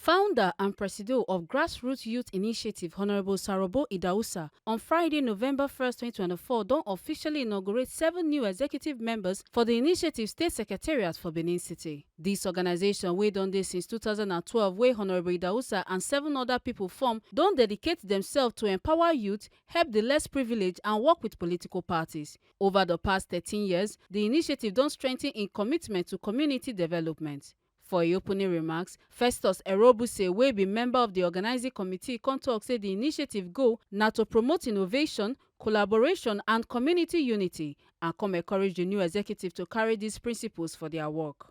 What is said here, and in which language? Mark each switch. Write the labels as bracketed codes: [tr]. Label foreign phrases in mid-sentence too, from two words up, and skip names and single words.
[pcm] Founder and Presido of Grassroots Youth Initiative, Honorable Osarobo Idahosa, on Friday, November 1st, 2024, don officially inaugurate 7 new executive members for the initiative State Secretariat for Benin City. This organization, wey don dey since 2012, wey Honorable Idahosa and 7 other people form, don dedicate themselves to empower youth, help the less privileged, and work with political parties. Over the past 13 years, the initiative don strengthen in commitment to community development. For im opening remarks, Festus Erobuse, wey be member of the organizing committee, come tok say the initiative goal na to promote innovation, collaboration and community unity, and come encourage the new executive to carry these principles for their work.